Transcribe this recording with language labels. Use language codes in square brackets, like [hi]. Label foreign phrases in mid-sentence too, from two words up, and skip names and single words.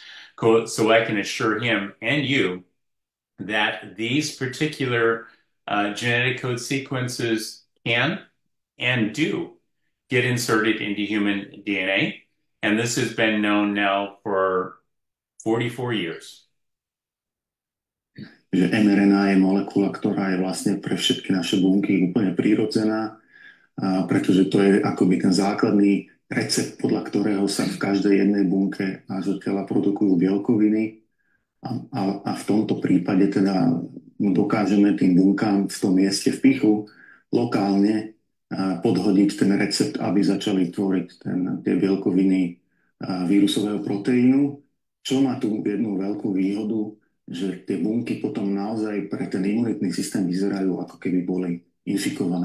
[en] So I can assure him and you that these particular genetic code sequences can and do get inserted into human DNA. And this has been known now for 44 years. [sk] Že mRNA je molekula, ktorá je vlastne pre všetky naše bunky úplne prírodzená, pretože to je akoby ten základný recept, podľa ktorého sa v každej jednej bunke nášho tela produkujú bielkoviny. A v tomto prípade teda dokážeme tým bunkám v tom mieste v pichu lokálne podhodiť ten recept, aby začali tvoriť tie bielkoviny vírusového proteínu, čo má tu jednu veľkú výhodu, že tie bunky potom naozaj pre ten imunitný systém vyzerajú, ako keby boli infikované.